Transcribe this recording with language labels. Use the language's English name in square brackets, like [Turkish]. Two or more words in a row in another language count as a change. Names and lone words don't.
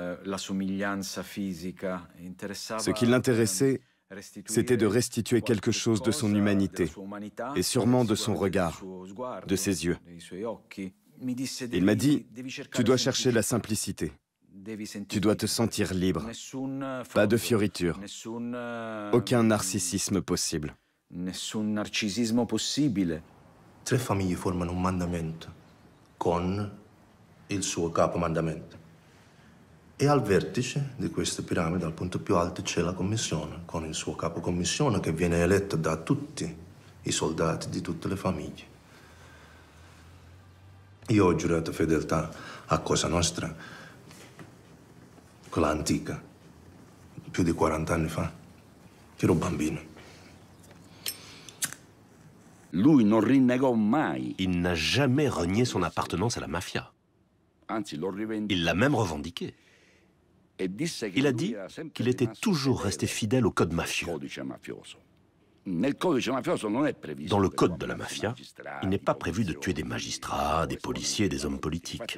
[French] Ce qui l'intéressait, c'était de restituer quelque chose de son humanité, et sûrement de son regard, de ses yeux. Il m'a dit, tu dois chercher la simplicité. Tu dois te sentir libre. Pas de fioritures. Aucun narcissisme possible. [Italian] Tre famiglie formano un mandamento con il suo capomandamento. E al vertice di questa piramide, al punto più alto, c'è la commissione, con il suo capocommissione che viene eletto da tutti i soldati di tutte le famiglie. Io ho giurato fedeltà a Cosa Nostra, quella antica, più di 40 anni fa. Ero bambino. Lui non rinnegò mai. [French] Il n'a jamais renié son appartenance à la mafia. Il l'a même revendiqué. Il a dit qu'il était toujours resté fidèle au code mafieux. Dans le code de la mafia, il n'est pas prévu de tuer des magistrats, des policiers, des hommes politiques.